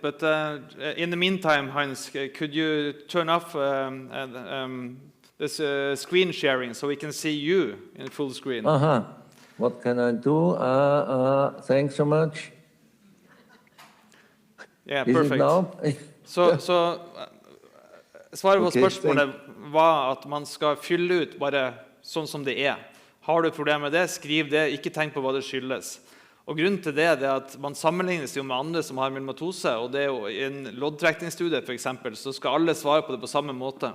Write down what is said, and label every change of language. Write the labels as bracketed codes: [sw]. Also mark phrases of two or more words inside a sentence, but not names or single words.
[en] But in the meantime, Heinz, could you turn off this screen sharing so we can see you in full screen? What can I do? Thanks so much. Yeah, Is perfect. it now? [no] Så svaret på spørsmålet var at man skal fylle ut bare sånn som det er. Har du problemer med det, skriv det, ikke tenk på hva det skyldes. Og grunnen til det er at man sammenlignes jo med andre som har myelomatose, og det er jo i en loddtrekningsstudie for eksempel, så skal alle svare på det på samme måte.